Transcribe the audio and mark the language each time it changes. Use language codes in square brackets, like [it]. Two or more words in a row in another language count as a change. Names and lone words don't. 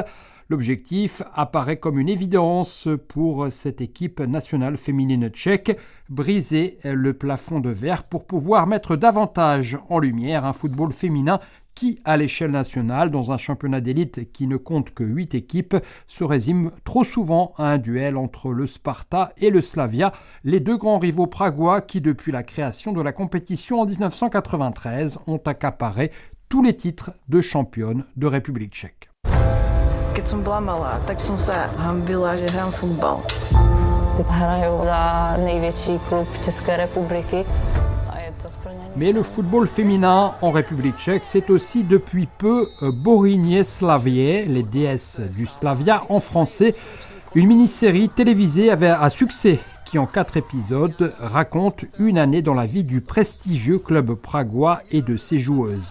[fr] L'objectif apparaît comme une évidence pour cette équipe nationale féminine tchèque, briser le plafond de verre pour pouvoir mettre davantage en lumière un football féminin qui, à l'échelle nationale, dans un championnat d'élite qui ne compte que 8 équipes, se résume trop souvent à un duel entre le Sparta et le Slavia, les deux grands rivaux pragois qui, depuis la création de la compétition en 1993, ont accaparé tous les titres de championne de République tchèque. [sk] Keď som bola malá, tak som sa hanbila, že hrám futbal. [cs] Hraju za největší klub České republiky. [fr] Mais le football féminin en République tchèque, c'est aussi depuis peu Bohyně Slavié, les déesses du Slavia en français, une mini-série télévisée à succès qui en 4 épisodes raconte une année dans la vie du prestigieux club pragois et de ses joueuses.